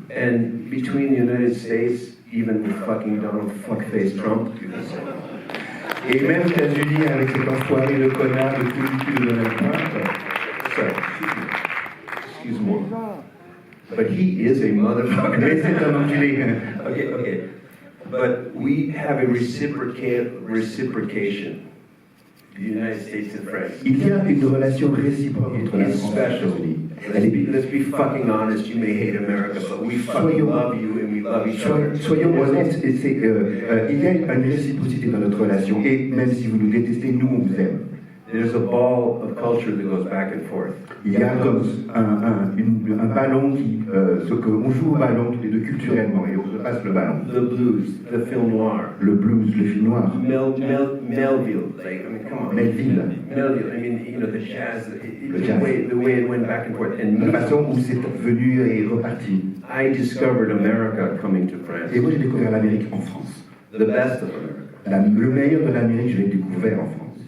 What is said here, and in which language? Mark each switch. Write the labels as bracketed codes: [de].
[en] And between the United States, even with fucking Donald fuckface Trump, you can say. [fr] Et même aux États-Unis, avec cet enfoiré de connard de politique de Donald Trump. [en] Sorry, excuse me. But he is a motherfucker. [fr] Mais c'est un enculé. [en] Okay. But we have a reciprocation. The United States and France. [fr] Il y a une relation réciproque entre la France et les États-Unis. [en] Let's be fucking honest. You may hate America, but we fucking love you and we love each other. [fr] Soyons honnêtes, il y a une réciprocité dans notre relation. Et même si vous nous détestez, nous, on vous aime. [en] There's a ball of culture that goes back and forth. [fr] Il y a comme un ballon on joue au ballon tous les deux culturellement et on se passe le ballon. [en] The blues, the film noir. [fr] Le blues, le film noir. [en] Melville, come on. [fr] Melville. [en] The jazz, [fr] Le jazz. [en] the way it went back and forth. And [fr] La façon où c'est venu et reparti. [en] I discovered America coming to France. [fr] Et moi, j'ai découvert l'Amérique en France. [en] The best of America. [fr] Le meilleur de l'Amérique, je l'ai découvert en France.